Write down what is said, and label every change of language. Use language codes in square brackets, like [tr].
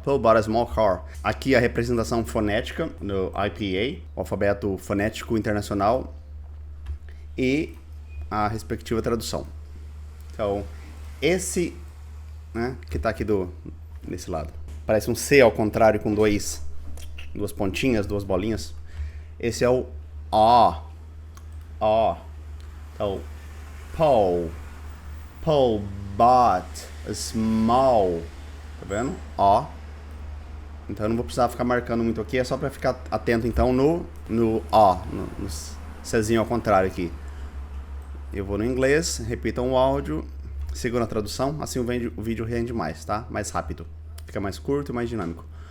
[en] Paul bought a small car. [pt] Aqui a representação fonética no IPA, o alfabeto fonético internacional, e a respectiva tradução. Então, esse, né, que tá aqui nesse lado, parece um C ao contrário com duas pontinhas, duas bolinhas. Esse é o O. [en] Então, Paul bought a small. [pt] Tá vendo? O. Então eu não vou precisar ficar marcando muito aqui, é só para ficar atento então no O, no Czinho ao contrário aqui. Eu vou no inglês, repitam o áudio, sigam na tradução, assim o vídeo rende mais, tá? Mais rápido. Fica mais curto e mais dinâmico.